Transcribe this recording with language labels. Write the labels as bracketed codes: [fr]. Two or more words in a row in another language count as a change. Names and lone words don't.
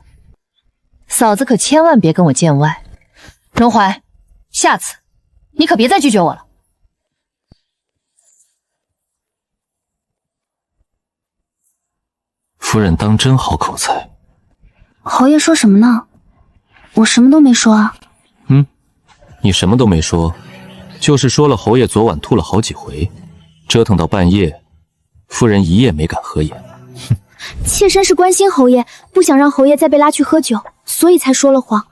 [zh] 嫂子可千萬別跟我見外。榮懷，下次你可別再拒絕我了。夫人當真好口才。侯爺說什麼呢？我什麼都沒說啊。你什麼都沒說，就是說了侯爺昨晚吐了好幾回，折騰到半夜，夫人一夜沒敢合眼。妾身是關心侯爺，不想讓侯爺再被拉去喝酒，所以才說了謊。